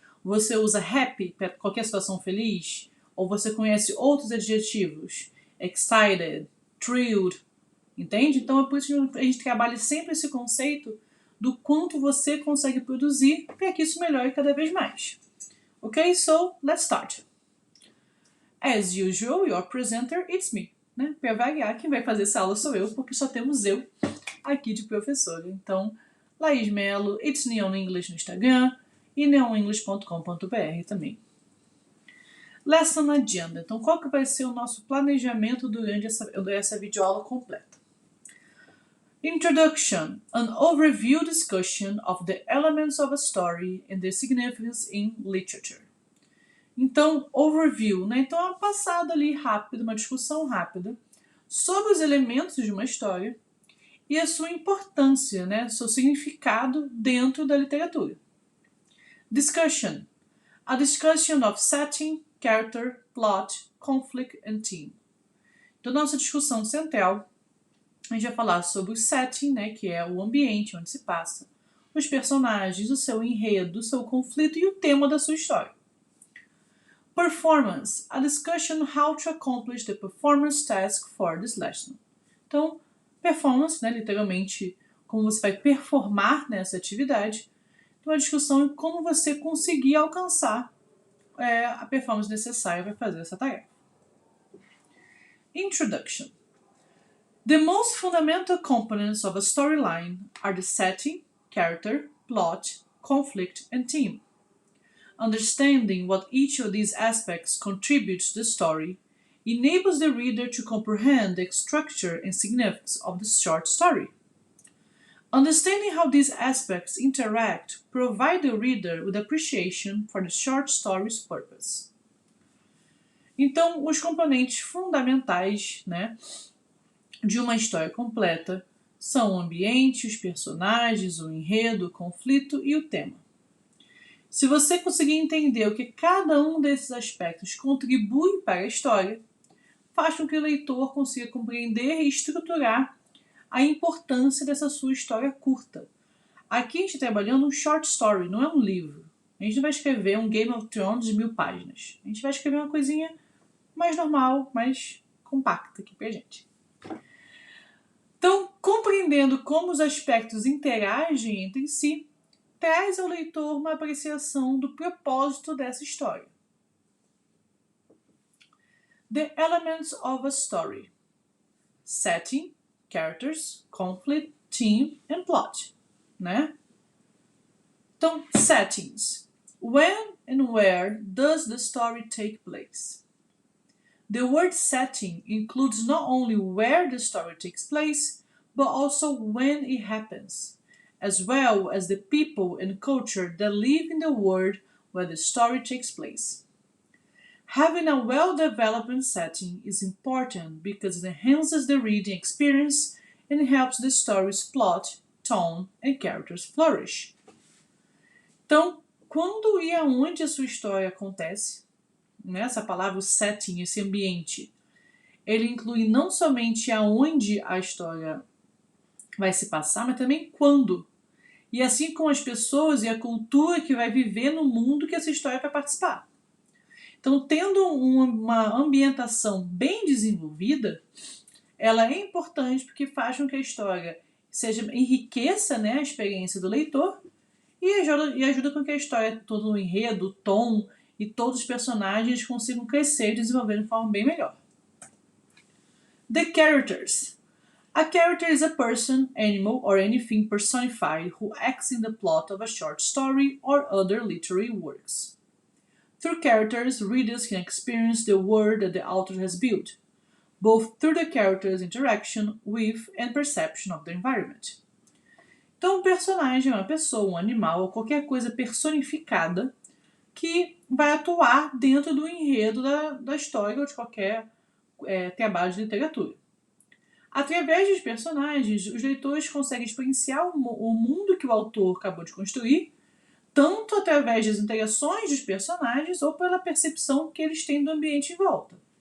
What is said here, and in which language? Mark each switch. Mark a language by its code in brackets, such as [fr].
[pt] Você usa happy para qualquer situação feliz? Ou você conhece outros adjetivos? Excited, thrilled, entende? Então é por isso que a gente trabalha sempre esse conceito do quanto você consegue produzir para que isso melhore cada vez mais. [en] Ok? So, let's start. As usual, your presenter, it's me. [pt] Né? Para variar, quem vai fazer essa aula sou eu, porque só temos eu aqui de professora. Então, Laís Melo, It's Neon English no Instagram e neonenglish.com.br também. Lesson Agenda. Então, qual que vai ser o nosso planejamento durante essa videoaula completa? [en] Introduction. An overview discussion of the elements of a story and their significance in literature. [pt] Então, overview, né? Então, é uma passada ali rápida, uma discussão rápida sobre os elementos de uma história e a sua importância, né? Seu significado dentro da literatura. Discussion. [en] A discussion of setting, character, plot, conflict and theme. [pt] Então, nossa discussão central, a gente vai falar sobre o setting, né? Que é o ambiente onde se passa, os personagens, o seu enredo, o seu conflito e o tema da sua história. [en] Performance. A discussion how to accomplish the performance task for this lesson. [pt] Então, performance, né, literalmente, como você vai performar nessa atividade. Então, a discussão é como você conseguir alcançar a performance necessária para fazer essa tarefa. [en] Introduction. The most fundamental components of a storyline are the setting, character, plot, conflict, and theme. Understanding what each of these aspects contributes to the story enables the reader to comprehend the structure and significance of the short story. Understanding how these aspects interact provide the reader with appreciation for the short story's purpose. [pt] Então, os componentes fundamentais, né, de uma história completa são o ambiente, os personagens, o enredo, o conflito e o tema. Se você conseguir entender o que cada um desses aspectos contribui para a história, faz com que o leitor consiga compreender e estruturar a importância dessa sua história curta. Aqui a gente está trabalhando um short story, não é um livro. A gente não vai escrever um Game of Thrones de 1000 páginas. A gente vai escrever uma coisinha mais normal, mais compacta aqui pra gente. Então, compreendendo como os aspectos interagem entre si, traz ao leitor uma apreciação do propósito dessa história. [en] The elements of a story. Setting, characters, conflict, theme and plot. Né? Então, settings. When and where does the story take place? The word setting includes not only where the story takes place, but also when it happens, as well as the people and culture that live in the world where the story takes place. Having a well-developed setting is important because it enhances the reading experience and helps the story's plot, tone, and characters flourish. [pt] Então, quando e aonde a sua história acontece, né, essa palavra setting, esse ambiente, ele inclui não somente aonde a história vai se passar, mas também quando. E assim como as pessoas e a cultura que vai viver no mundo que essa história vai participar. Então, tendo uma ambientação bem desenvolvida, ela é importante porque faz com que a história enriqueça, né, a experiência do leitor e ajuda com que a história, todo o enredo, o tom e todos os personagens consigam crescer e desenvolver de forma bem melhor. [en] The characters. A character is a person, animal, or anything personified who acts in the plot of a short story or other literary works. Through characters, readers can experience the world that the author has built, both through the character's interaction with and perception of the environment. [pt] Então, um personagem é uma pessoa, um animal ou qualquer coisa personificada que vai atuar dentro do enredo da história ou de qualquer trabalho de literatura. Através dos personagens, os leitores conseguem experienciar o mundo que o autor acabou de construir, tanto através das interações dos personagens ou pela percepção que eles têm do ambiente em volta.